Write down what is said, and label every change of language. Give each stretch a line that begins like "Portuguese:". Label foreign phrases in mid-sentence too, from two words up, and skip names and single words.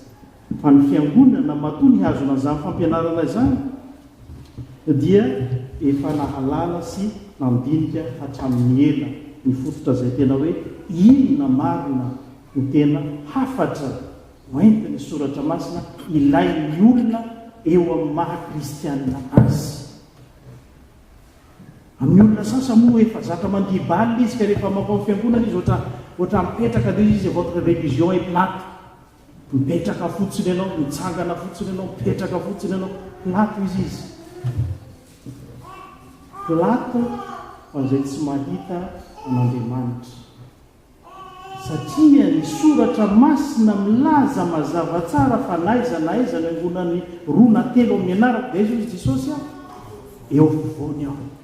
Malagasy: Fa ny fiangonana matoa ny hazona an'izany fampianarana izany dia efa nahalala sy nandinika hatramin'ny ela ny fototra izay tena hoe inona marina no tena hafatra hoentiny soratra masina ilain'ny olona eo amin'ny maha-kristianina azy. Amin'ny olona sasa moa efa zatra mandibaly izy ka rehefa makao fiangonana izy ohatra mipetraka dia izy
French: votre religion est plate.
Malagasy: Mipetraka fotsiny ianao, mitsangana fotsiny ianao, mipetraka fotsiny ianao, plato izy. Plato fa izay tsy mahita an'Andriamanitra. Satria ny soratra masina milaza mazava tsara fa naiza no angonany roa na telo amin'ny anarako dia izy Jesosy eo afovoany aho.